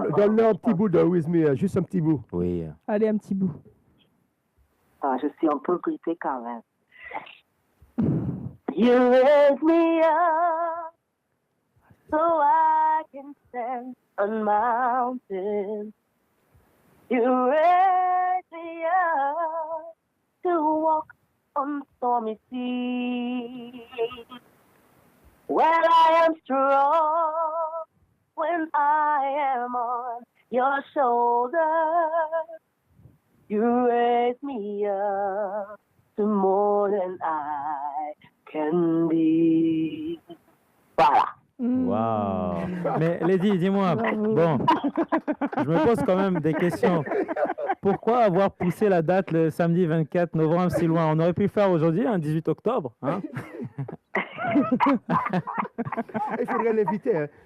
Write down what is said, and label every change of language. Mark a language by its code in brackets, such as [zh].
[fr] Donne-leur un petit bout de With Me, juste un petit bout. Oui. Allez, un petit bout. Je suis un peu grippée quand même. [en] You raise me up so I can stand on mountains. You raise me up to walk on stormy seas. When I am strong, when I am on your shoulders, you raise me up to more than I can be. [fr] Voilà. Waouh. Mais Lady, dis-moi, Bravo. bon, je me pose quand même des questions. Pourquoi avoir poussé la date le samedi 24 novembre si loin? On aurait pu le faire aujourd'hui, un 18 octobre. Hein? Il faudrait l'inviter. Hein.